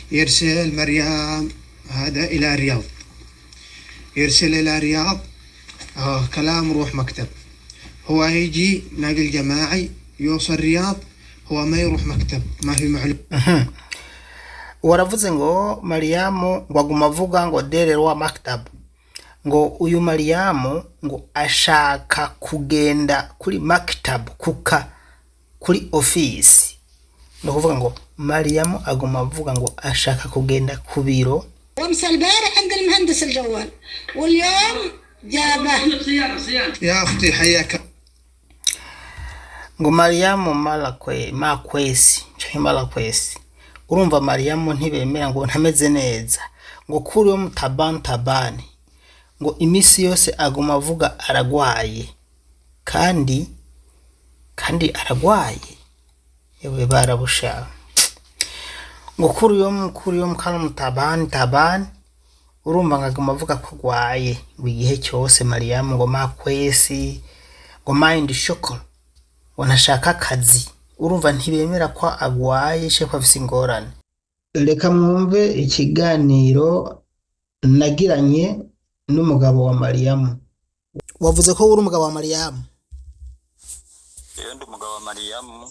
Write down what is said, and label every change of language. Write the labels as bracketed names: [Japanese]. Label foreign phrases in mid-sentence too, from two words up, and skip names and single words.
[Arabic] يرسل مريم هذا إلى الرياض، يرسل إلى الرياض كلام روح مكتب. هو يجي ناقل جماعي يوصل الرياض، هو ما يروح مكتب، ما في معلومة. [Rundi] waravuze ngo Mariamu ngo aguma avuga ngo dererwa maktab, ngo uyu Mariamu ngo ashaka kugenda kuri maktab, kuri office. No kuvuga ngo Mariamu aguma avuga ngo ashaka kugenda ku biro. [Arabic] وامس البارح عند المهندس الجوال واليوم جابه. يا أختي حياك. [Rundi] ngo Mariamu malakwesi urumva Mariamu ntibemera ngo ntameze neza, ngo kuri yo tabani ngo imisi yose aguma avuga aragwaye kandi aragwaye, yewe barabusha ngo kuri yo mukana tabani urumva ngaguma avuga ko agwaye ngo igihe cyose. Mariamu ngo makwesi ngo [English] mind shock, [Rundi] ngo ntashaka akazi, urumva ntibemera ko agwaye sheko afise ingorane. Reka mwumve ikiganiro nagiranye n'umugabo wa Mariamu. Wavuze ko uri umugabo wa Mariamu? Ndi umugabo wa Mariamu.